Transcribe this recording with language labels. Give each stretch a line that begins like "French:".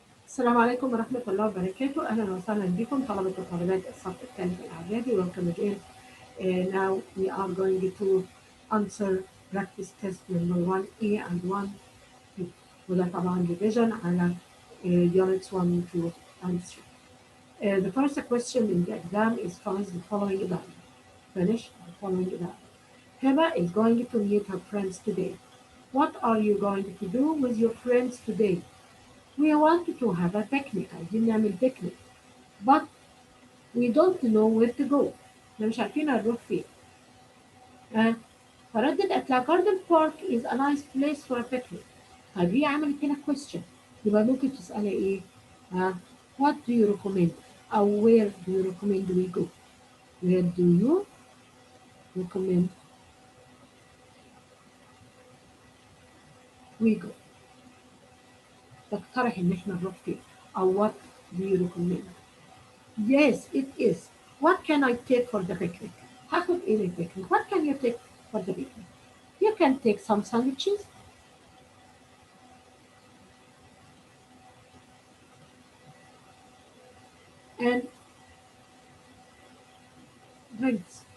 Arabic: السلام عليكم ورحمة الله وبركاته. أهلا وسهلا بكم طلبة وطالبات الصف الثالث الإعدادي.
English: Welcome again. Now we are going to answer practice test number 1A and 1B.
Arabic: وده طبعا revision على
English: units 1, 2 and 3. The first question in the exam is finish the following dialogue. Finish the following dialogue. Heba is going to meet her friends today. What are you going to do with your friends today? We wanted to have a picnic.
Arabic: عايزين نعمل picnic.
English: But we don't know where to go.
Arabic: احنا مش عارفين هنروح فين. فردت قالت لها
English: garden park is a nice place for a picnic.
Arabic: طيب هي عملت هنا question. يبقى ممكن تسألها ايه؟
English: What do you recommend? أو where do you recommend we go? Where do you recommend we go?
Arabic: تقترح ان احنا نروح فين؟ أو
English: what do you recommend? Yes, it is. What can I take for the picnic?
Arabic: هاخد ايه للبيكنيك؟
English: What can you take for the picnic? You can take some sandwiches. And drinks.